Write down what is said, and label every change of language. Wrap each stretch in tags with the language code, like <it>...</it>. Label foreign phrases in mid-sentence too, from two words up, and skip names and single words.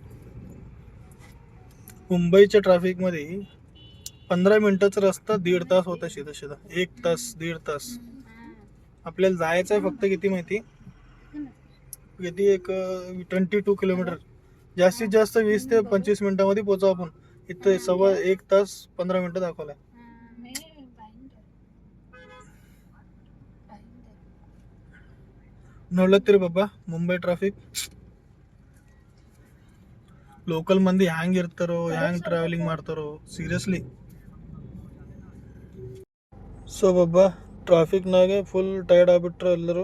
<mr>मुंबईच्या ट्रॅफिक मध्ये 15 मिनिटाचा रस्ता 1.5 तास होता. शिधा शिधा 1 तास 1.5 तास. आपल्याला जायचं आहे फक्त किती माहिती? किती? एक 22 किलोमीटर. जास्तीत जास्त 20 ते 25 मिनिटांमध्ये पोहोचू आपण. इथं 1 तास 15 मिनिटं दाखवलाय.</mr> <kn>ನೋಡ್ಲತ್ತೀರಿ ತರಿ ಬಾಬಾ ಮುಂಬೈ ಟ್ರಾಫಿಕ್. ಲೋಕಲ್ ಮಂದಿ ಹ್ಯಾಂಗ್ ಇರ್ತಾರೋ, ಹ್ಯಾಂಗ್ ಟ್ರಾವೆಲಿಂಗ್ ಮಾಡ್ತಾರೋ ಸೀರಿಯಸ್ಲಿ. ಸೊ ಬಾಬಾ ಟ್ರಾಫಿಕ್ನಾಗೆ</kn> <en>full tired</en> <kn>ಆಗ್ಬಿಟ್ರು ಎಲ್ಲರೂ.</kn>